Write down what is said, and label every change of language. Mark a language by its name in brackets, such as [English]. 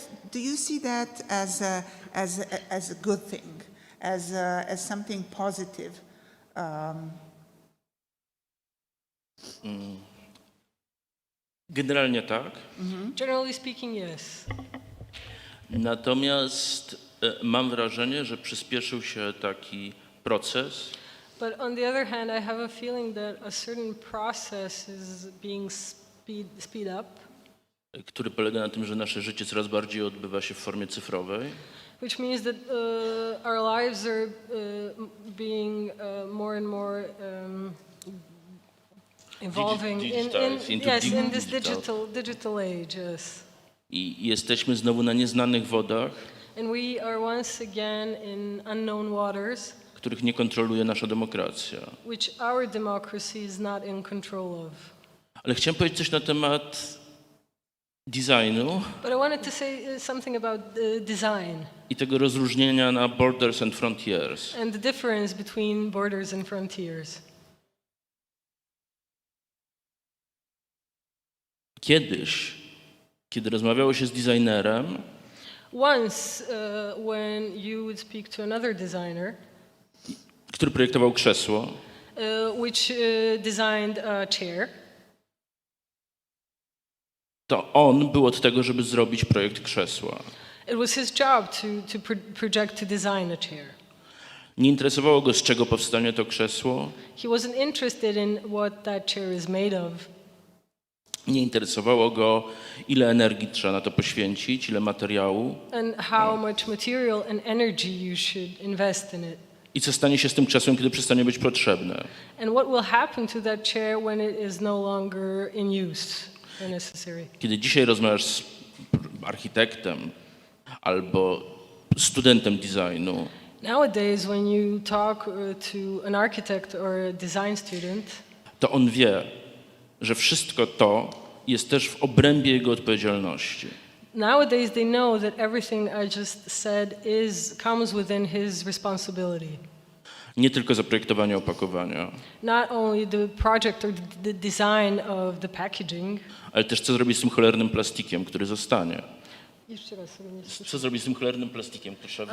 [English] Do you see that as a good thing, as something positive? [Polish] Generalnie tak. [English] Generally speaking, yes. [Polish] Natomiast mam wrażenie, że przyspieszył się taki proces, [English] But on the other hand, I have a feeling that a certain process is being speed up, [Polish] który polega na tym, że nasze życie coraz bardziej odbywa się w formie cyfrowej. [English] which means that our lives are being more and more evolving in this digital age, yes. [Polish] I jesteśmy znowu na nieznanych wodach, [English] And we are once again in unknown waters, [Polish] których nie kontroluje nasza demokracja. [English] which our democracy is not in control of. [Polish] Ale chciałem powiedzieć coś na temat designu [English] But I wanted to say something about design [Polish] i tego rozróżnienia na [English] borders and frontiers. and the difference between borders and frontiers. [Polish] Kiedyś, kiedy rozmawiało się z designerem, [English] Once, when you would speak to another designer, [Polish] który projektował krzesło, [English] which designed a chair, [Polish] to on był od tego, żeby zrobić projekt krzesła. [English] it was his job to project, to design a chair. [Polish] Nie interesowało go, z czego powstanie to krzesło, [English] He wasn't interested in what that chair is made of. [Polish] nie interesowało go, ile energii trzeba na to poświęcić, ile materiału [English] And how much material and energy you should invest in it. [Polish] i co stanie się z tym krzesłem, kiedy przestanie być potrzebne. [English] And what will happen to that chair when it is no longer in use or necessary. [Polish] Kiedy dzisiaj rozmawiasz z architektem albo studentem designu, [English] Nowadays, when you talk to an architect or a design student, [Polish] to on wie, że wszystko to jest też w obrębie jego odpowiedzialności. [English] nowadays they know that everything I just said comes within his responsibility. [Polish] Nie tylko zaprojektowanie opakowania, [English] Not only the project or the design of the packaging. [Polish] ale też co zrobić z tym cholernym plastikiem, który zostanie. Jeszcze raz sobie nie słyszę. Co zrobić z tym cholernym plastikiem, który trzeba